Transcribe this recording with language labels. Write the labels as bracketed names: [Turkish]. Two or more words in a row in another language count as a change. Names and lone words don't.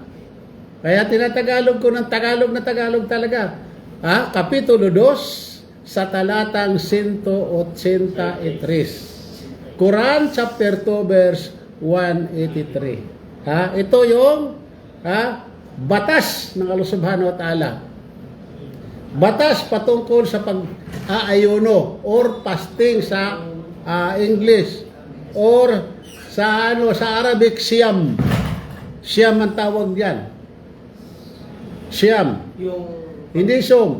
[Filipino] Kaya tinatagalog ko ng Tagalog na Tagalog talaga. Kapitulo 2 sa talatang 183. [English] Quran chapter 2 verse 183. [Filipino] Ito yung batas ng Allah [Arabic] سبحانه وتعالى. [Filipino] Batas patungkol sa pag-aayuno [English] or fasting [Filipino] sa English or sa Arabic siyam. Siyam ang tawag diyan. Siyam. Hindi som.